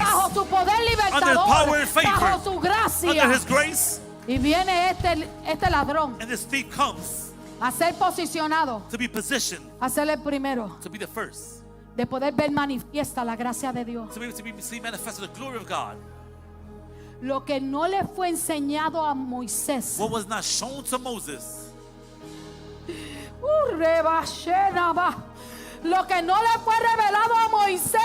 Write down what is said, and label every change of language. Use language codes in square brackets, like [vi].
[es] bajo su poder libertador, [en] power and favor. [es] bajo su gracia. [en] Under his grace, [es] Y viene este ladrón [en] and this thief comes [es] a ser posicionado, [en] to be positioned, [es] a ser el primero, [en] to be the first, [es] de poder ver manifiesta la gracia de Dios. [en] to be able to be see manifested the glory of God. [es] Lo que no le fue enseñado a Moisés. [en] What was not shown to Moses, Rebashenaba. [es] Lo que no le fue revelado a Moisés